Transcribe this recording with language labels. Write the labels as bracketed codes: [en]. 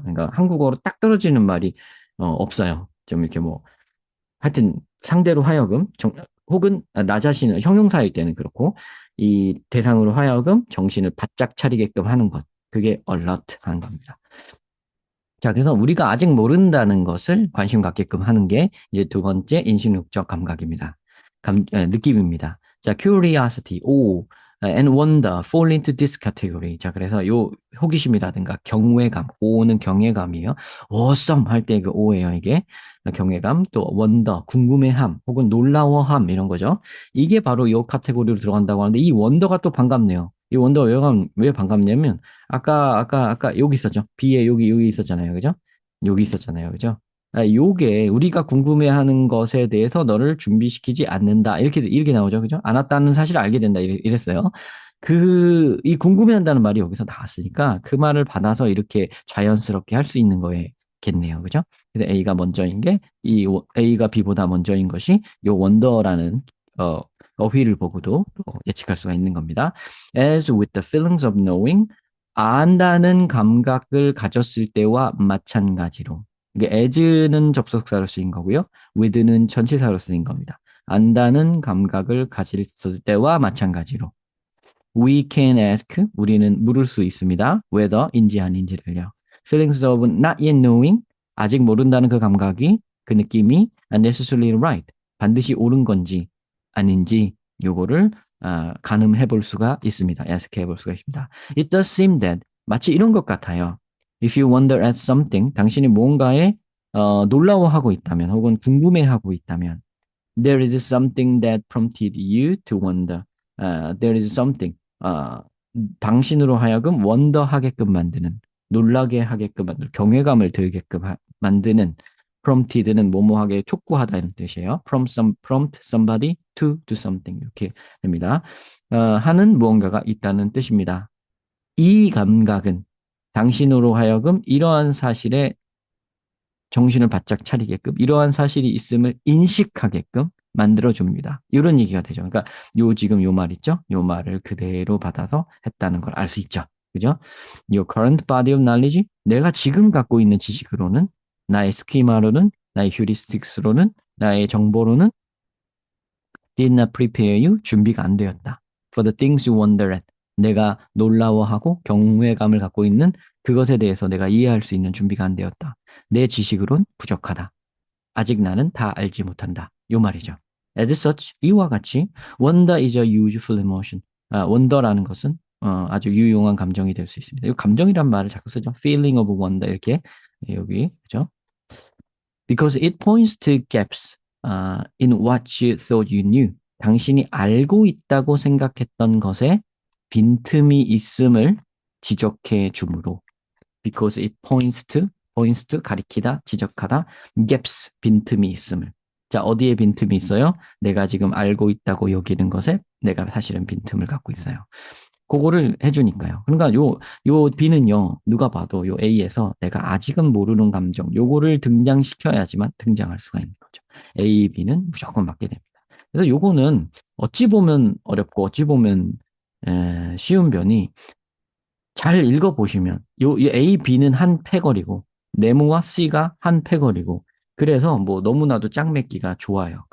[ko] 그러니까 한국어로 딱 떨어지는 말이 없어요. 좀 이렇게 뭐 하여튼 상대로 하여금 혹은 나 자신을 형용사일 때는 그렇고 이 대상으로 하여금 정신을 바짝 차리게끔 하는 것. 그게 alert 하는 겁니다. 자, 그래서 우리가 아직 모른다는 것을 관심 갖게끔 하는 게 이제 두 번째 인식욕적 감각입니다. 느낌입니다. [en] 자, curiosity, and wonder fall into this category. [ko] 자, 그래서 요 호기심이라든가 경외감, 오는 경외감이에요. awesome 할 때 그 오예요, 이게. 경외감, 또 wonder, 궁금해함, 혹은 놀라워함 이런 거죠. 이게 바로 요 카테고리로 들어간다고 하는데 이 wonder가 또 반갑네요. 이 wonder 왜 반갑냐면 아까 여기 있었죠. B에 여기 있었잖아요. 그죠? 여기 있었잖아요. 그죠? 요게 우리가 궁금해하는 것에 대해서 너를 준비시키지 않는다. 이렇게 나오죠. 그죠? 안 왔다는 사실을 알게 된다. 이랬어요. 이 궁금해한다는 말이 여기서 나왔으니까 그 말을 받아서 이렇게 자연스럽게 할 수 있는 거겠네요. 그죠? 그래서 A가 먼저인 게, A가 B보다 먼저인 것이 요 원더라는, 어휘를 보고도 예측할 수가 있는 겁니다. [en] As with the feelings of knowing, [ko] 안다는 감각을 가졌을 때와 마찬가지로. 이게 as는 접속사로 쓰인 거고요. with는 전치사로 쓰인 겁니다. 안다는 감각을 가졌을 때와 마찬가지로. [en] We can ask, [ko] 우리는 물을 수 있습니다. whether인지 아닌지를요. [en] Feelings of not yet knowing, [ko] 아직 모른다는 그 감각이, 그 느낌이 [en] necessarily right, [ko] 반드시 옳은 건지 아닌지 요거를 가늠해 볼 수가 있습니다. 예측해 볼 수가 있습니다. [en] It does seem that [ko] 마치 이런 것 같아요. [en] If you wonder at something, [ko] 당신이 뭔가에 놀라워하고 있다면 혹은 궁금해하고 있다면 [en] there is something that prompted you to wonder. There is something. [ko] 당신으로 하여금 원더하게끔 만드는, 놀라게 하게끔 만드는, 경외감을 들게끔 만드는 prompted는 뭐뭐하게 촉구하다 이런 뜻이에요. [en] prompt somebody to do something [ko] 이렇게 됩니다. 하는 무언가가 있다는 뜻입니다. 이 감각은 당신으로 하여금 이러한 사실에 정신을 바짝 차리게끔 이러한 사실이 있음을 인식하게끔 만들어줍니다. 이런 얘기가 되죠. 그러니까 지금 요 말 있죠? 요 말을 그대로 받아서 했다는 걸 알 수 있죠. 그죠? [en] Your current body of knowledge, [ko] 내가 지금 갖고 있는 지식으로는, 나의 스키마로는, 나의 휴리스틱스로는, 나의 정보로는 [en] did not prepare you, [ko] 준비가 안 되었다. [en] For the things you wonder at, [ko] 내가 놀라워하고 경외감을 갖고 있는 그것에 대해서 내가 이해할 수 있는 준비가 안 되었다. 내 지식으론 부족하다. 아직 나는 다 알지 못한다. 요 말이죠. [en] As such, [ko] 이와 같이 [en] wonder is a useful emotion. [ko] wonder라는 것은 아주 유용한 감정이 될 수 있습니다. 이 감정이란 말을 자꾸 쓰죠. feeling of wonder 이렇게 여기 그죠? [en] Because it points to gaps in what you thought you knew. [ko] 당신이 알고 있다고 생각했던 것에 빈틈이 있음을 지적해 주므로. [en] Because it points to [ko] 가리키다, 지적하다, gaps, 빈틈이 있음을. 자, 어디에 빈틈이 있어요? 내가 지금 알고 있다고 여기는 것에 내가 사실은 빈틈을 갖고 있어요. 그거를 해주니까요. 그러니까 요 B는요, 누가 봐도 요 A에서 내가 아직은 모르는 감정, 요거를 등장시켜야지만 등장할 수가 있는 거죠. A, B는 무조건 맞게 됩니다. 그래서 요거는 어찌 보면 어렵고 어찌 보면 쉬운 변이 잘 읽어보시면 이 A, B는 한 패거리고 네모와 C가 한 패거리고 그래서 뭐 너무나도 짝맺기가 좋아요.